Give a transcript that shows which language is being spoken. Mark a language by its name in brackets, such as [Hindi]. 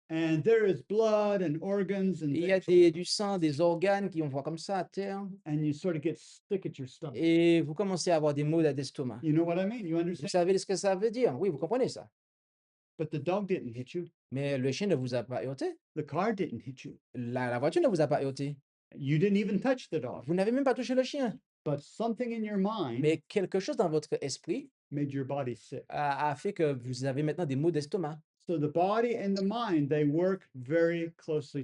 [English] And there is blood and organs and [French] Et il y a [English] things, [French] du sang, des organes qui on voit comme ça à terre [English] and you sort of get sick at your stomach. [French] et vous commencez à avoir des maux d'estomac. [English] You know what I mean? You [French] Vous [English] understand? [French] savez ce que ça veut dire? Oui, vous comprenez ça. [English] But the dog didn't hit you. [French] Mais le chien ne vous a pas heurté. [English] The car didn't hit you. [French] La voiture ne vous a pas heurté. [English] You didn't even touch the dog. [French] Vous n'avez même pas touché le chien. [English] But something in your mind [French] Mais quelque chose dans votre esprit [English] made your body sick. [French] a fait que vous avez maintenant des maux d'estomac. [English] So the body and the mind, they work very closely